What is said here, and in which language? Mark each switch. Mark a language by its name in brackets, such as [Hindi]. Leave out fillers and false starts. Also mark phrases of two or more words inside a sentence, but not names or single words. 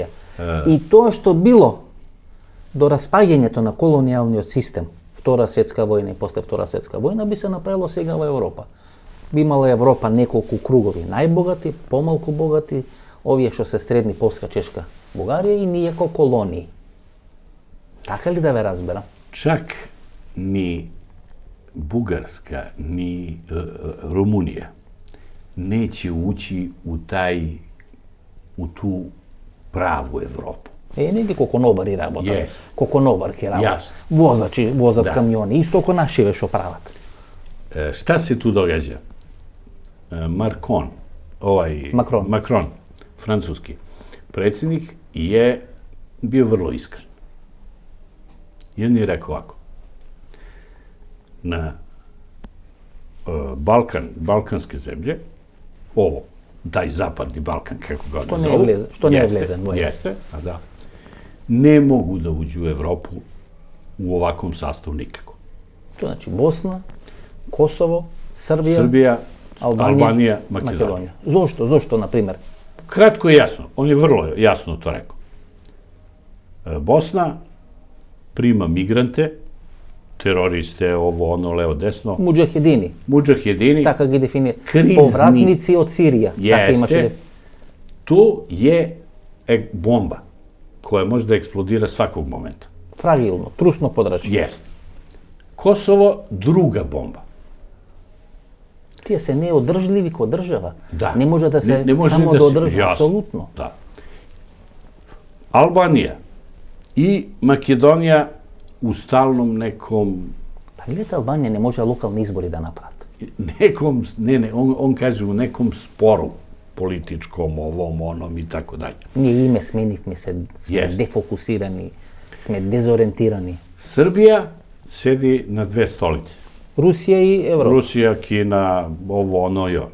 [Macedonian] И тоа што било до распаѓањето на колонијалниот систем, Втора светска војна и после Втора светска војна, би се направило сега во Европа. Би имала Европа неколку кругови, најбогати, помалку богати, овие што се средни, Полска, Чешка, Бугарија и ние како колонии. Така ли да ве разберам? [Serbian] Čak ni Bugarska, ni Rumunija neće ući u tu pravu Evropu. [Macedonian] Неги ко конобари работат, Јест. ко конобарки работат, Јасно. возачи возат Да. камиони, исто ко нашиве што прават. [Serbian] Šta se tu događa? Macron, francuski predsjednik, je bio vrlo iskren. I on je rekao ovako, na balkanske zemlje, taj zapadni Balkan, kako ga [Macedonian] Što [Serbian] oni [Macedonian] не е [Serbian] zovu, [Macedonian] влезен што не е влезен, bolje. [Serbian] Jeste, a da. Ne mogu da uđu u Evropu u ovakvom sastavu nikako. [Macedonian] Тоа значи Босна, Косово, Србија, [Serbian] Srbija, [Macedonian] Албанија, [Serbian] Albanija, Makedonija. [Macedonian] Македонија. Зошто? Зошто, на пример? [Serbian] Kratko i jasno, on je vrlo jasno to rekao. Bosna prima migrante, teroriste, ovo, ono, levo, desno, [Macedonian] Муџахедини, [Serbian] mudžahedini, [Macedonian] така ги дефинира. Криzni. Повратници од Сирија. Така имаше. [Serbian] jeste, tu je bomba koja može da eksplodira svakog momenta. [Macedonian] Фрагилно, трусно подрачје. [Serbian] Jeste. Kosovo, druga bomba. [Macedonian] Тие се неодржливи ко држава. [Serbian] Da. [Macedonian] Не може да се [Serbian] Ne može [Macedonian] само [Serbian] da [Macedonian] да [Serbian] se- [Macedonian] одржи, [Serbian] jasno, [Macedonian] апсолутно. [Serbian] Da. Albanija i Makedonija u stalnom nekom... [Macedonian] Па гледате, Албанија не може локални избори да направат. [Serbian] on kaže u nekom sporu političkom, ovom, onom i tako dalje. Nije ime smeniti, smo defokusirani, smo dezorientirani. Srbija sedi na dve stolice. Rusija i Evropa. Rusija, Kina, ovo, ono, jo.